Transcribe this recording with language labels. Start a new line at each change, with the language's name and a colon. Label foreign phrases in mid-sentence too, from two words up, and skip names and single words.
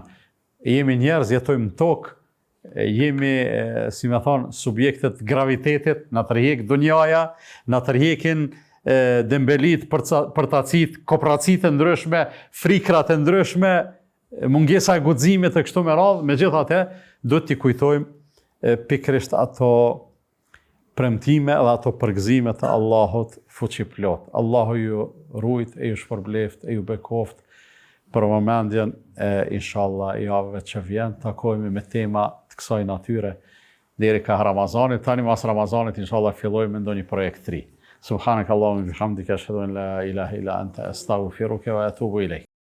Albanian: Jemi njerëz, jetojmë në tokë, jemi, si me thonë, subjektet gravitetit, na tërhek dunjaja, na tërhekin dembelit, përtacit, kopracit e ndryshme, frikrat e ndryshme, mungesa e guximit e kështu me radhë, megjithatë do t'i kujtojmë pikërisht ato premtime dhe ato përgëzime të Allahut fuqiplot. Allahu ju rujt, e ju shpërbleft, e ju bekoft për momentin inshallah javëve që vjen, takohemi me tema të kësaj natyre deri ka Ramazanit. Tani mas Ramazanit inshallah fillojmë me ndonjë projekt 3.
Arabic: سبحانك اللهم بحمدك أشهد أن لا إله إلا أنت أستغفرك وأتوب إليك.